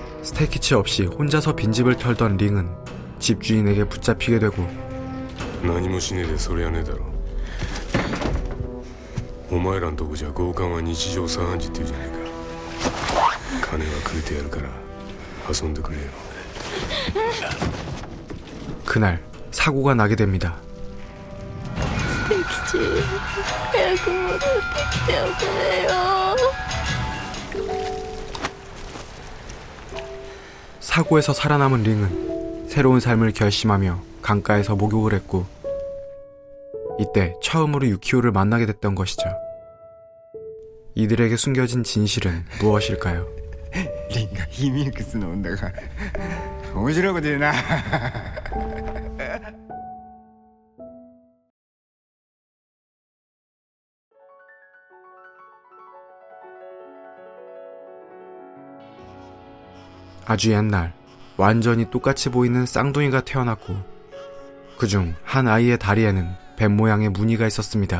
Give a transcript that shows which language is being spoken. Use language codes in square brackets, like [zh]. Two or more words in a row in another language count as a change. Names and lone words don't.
[ko] 스테이키치 없이 혼자서 빈집을 털던 링은 집주인에게 붙잡히게 되고 [ja] 何もしねえでそりゃねえだろ。お前らんとこじゃ強姦は日常茶飯事って言うじゃねえか。金はくれてやるから遊んでくれよ。 [ko] 그날 사고가 나게 됩니다. [ja] 吉早く戻ってきておくれよ。 [ko] 사고에서 살아남은 링은 새로운 삶을 결심하며 강가에서 목욕을 했고 이때 처음으로 유키오를 만나게 됐던 것이죠. 이들에게 숨겨진 진실은 무엇일까요? [ja] リンがヒミンクス飲んだが面白いこと言うな。 [ko] 아주 옛날 완전히 똑같이 보이는 쌍둥이가 태어났고 그중 한 아이의 다리에는 뱀 모양의 무늬가 있었습니다.